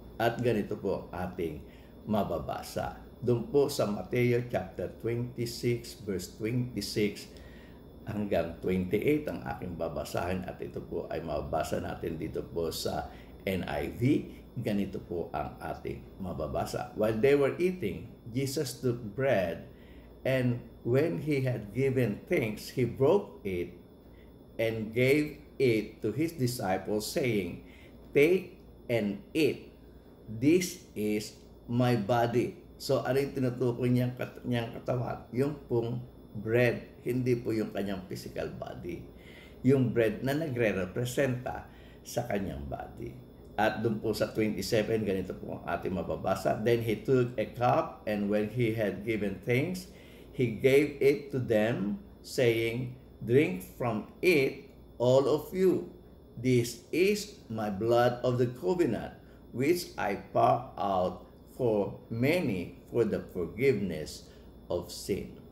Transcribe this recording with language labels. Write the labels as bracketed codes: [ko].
[tl] At ganito po ating mababasa. Doon po sa Mateo chapter 26 verse 26 hanggang 28 ang aking babasahin, at ito po ay mababasa natin dito po sa NIV. Ganito po ang ating mababasa. [en] While they were eating, Jesus took bread, and when he had given thanks, he broke it and gave it to his disciples, saying, "Take and eat. This is my body." [tl] So, ano yung tinutukoy niyang katawan? Yung pong bread, hindi po yung kanyang physical body. Yung bread na nagre-representa sa kanyang body. At doon po sa 27, ganito po ang ating mababasa. [en] Then he took a cup, and when he had given thanks, he gave it to them, saying, "Drink from it, all of you. This is my blood of the covenant, which I pour out for many for the forgiveness of sin."